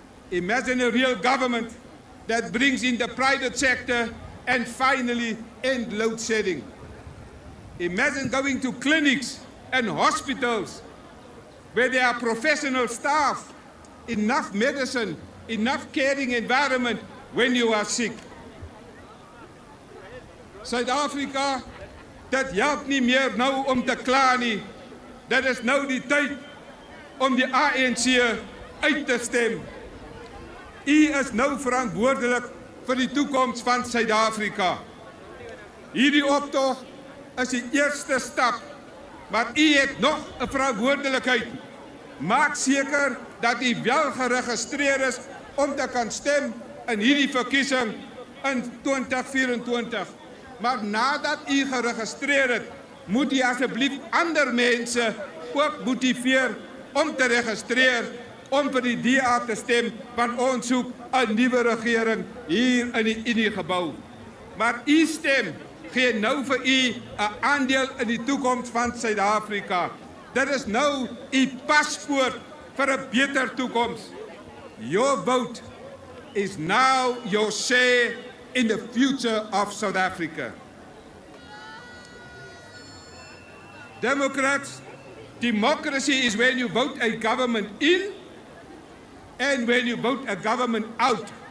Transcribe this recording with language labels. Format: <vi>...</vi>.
<en>Imagine a real government that brings in the private sector and finally end load shedding. Imagine going to clinics and hospitals where there are professional staff, enough medicine, enough caring environment when you are sick.</en> <af>Suid-Afrika, dit help nie meer nou om te kla nie. Dit is nou die tyd om die ANC uit te stem. U is nou verantwoordelik vir die toekoms van Suid-Afrika. Hierdie optog is die eerste stap, maar u het nog 'n verantwoordelikheid. Maak seker dat u wel geregistreer is om te kan stem in hierdie verkiesing in 2024. Maar nadat u geregistreer het, moet u asseblief ander mense ook motiveer om te registreer om vir die DA te stem, want ons soek 'n nuwe regering hier in die Uniegebou. Maar u stem gee nou vir u 'n aandeel in die toekoms van Suid-Afrika. Dit is nou u paspoort vir 'n beter toekoms.</af> <en>Your vote is now your share in the future of South Africa. Democrats, democracy is when you vote a government in and when you vote a government out.</en>